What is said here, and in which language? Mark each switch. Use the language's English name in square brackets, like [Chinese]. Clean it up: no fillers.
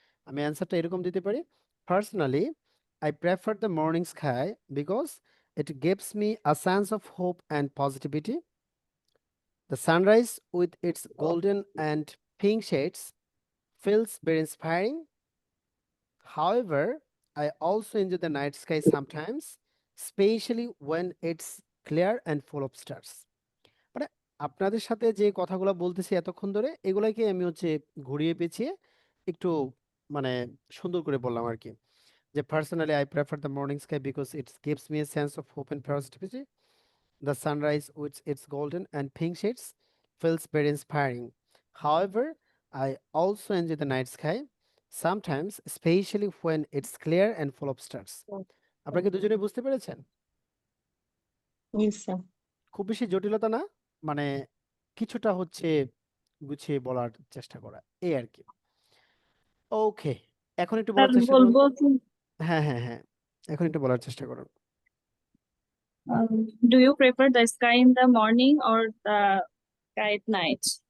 [Bangla] আমি অ্যান্সারটা এরকম দিতে পারি, [English] Personally I prefer the morning sky because it gives me a sense of hope and positivity. The sunrise with its golden and pink shades feels very inspiring. However, I also enjoy the night sky sometimes, especially when it's clear and full of stars. [Bangla] মানে আপনাদের সাথে যে কথাগুলো বলতেছি এতক্ষণ ধরে, এগুলাকে আমি হচ্ছে ঘুরিয়ে পেঁচিয়ে একটু মানে সুন্দর করে বললাম আর কি। [English] যে personally I prefer the morning sky because it gives me a sense of hope and positivity. The sunrise with its golden and pink shades feels very inspiring. However, I also enjoy the night sky sometimes, especially when it's clear and full of stars. [Bangla] আপনারা কি দুজনে বুঝতে পেরেছেন? [English] Yes, sir. [Bangla] খুব বেশি জটিলতা না, মানে কিছুটা হচ্ছে গুছিয়ে বলার চেষ্টা করা, এই আর কি। ওকে, এখন একটু বলার চেষ্টা করুন তো। হ্যাঁ হ্যাঁ হ্যাঁ, এখন একটু বলার চেষ্টা করুন। [English] Do you prefer the sky in the morning or the sky at night?